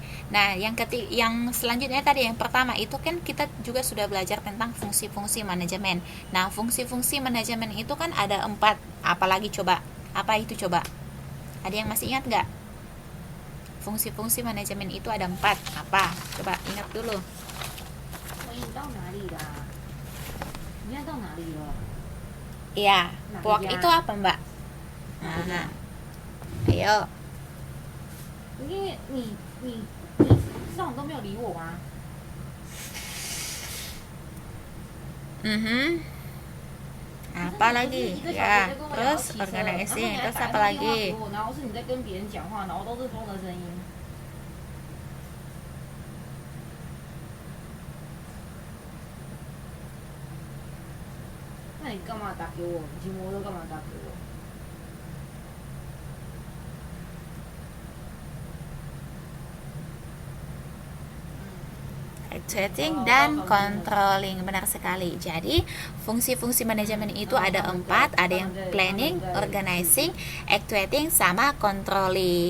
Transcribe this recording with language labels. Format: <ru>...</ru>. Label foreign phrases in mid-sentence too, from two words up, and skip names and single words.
<id>Nah, yang selanjutnya tadi yang pertama itu kan kita juga sudah belajar tentang fungsi-fungsi manajemen. Nah, fungsi-fungsi manajemen itu kan ada 4. Apalagi coba? Apa itu coba? Ada yang masih ingat nggak? Fungsi-fungsi manajemen itu ada 4. Apa? Coba ingat dulu.</id> <zh>你到哪里啦？你现在到哪里了？</zh> <id>Iya, puak itu apa Mbak? Nah, ayo.</id> <zh>因为你上午都没有理我吗？</zh> <id>Apa lagi? Ya, terus organizing, terus apa lagi?</id> <zh>然后是你在跟别人讲话，然后都是风的声音。那你干嘛打给我？你骑摩托车干嘛打给我？</zh> <id>Actuating dan controlling, benar sekali. Jadi fungsi-fungsi manajemen itu ada 4. Ada yang</id> <en>planning, organizing, actuating,</en> <id>sama controlling.</id>